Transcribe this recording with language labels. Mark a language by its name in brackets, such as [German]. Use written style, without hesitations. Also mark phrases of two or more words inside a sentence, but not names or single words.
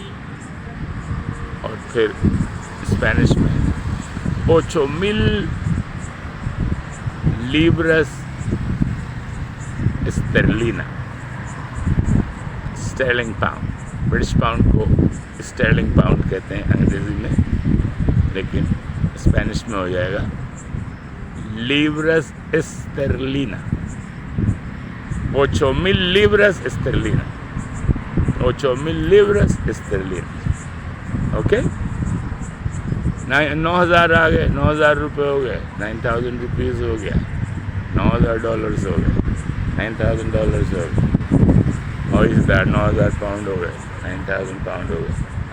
[Urdu] اور پھر اسپینش میں [Spanish] 8,000 libras esterlina, [Urdu] اسٹرلنگ پاؤنڈ. برٹش پاؤنڈ کو اسٹرلنگ پاؤنڈ کہتے ہیں انگریزی میں، لیکن اسپینش میں ہو جائے گا [Spanish] libras esterlina, 8,000 libras esterlina, 8,000 libras esterlina. [Urdu] اوکے، 9,000 آ گئے، 9,000 روپے ہو گئے، 9,000 روپیز ہو گیا، 9,000 ڈالرز ہو گئے، 9,000 ڈالرز ہو گئے، اور اس 9,000 پاؤنڈ ہو گئے، 9,000 پاؤنڈ ہو گئے.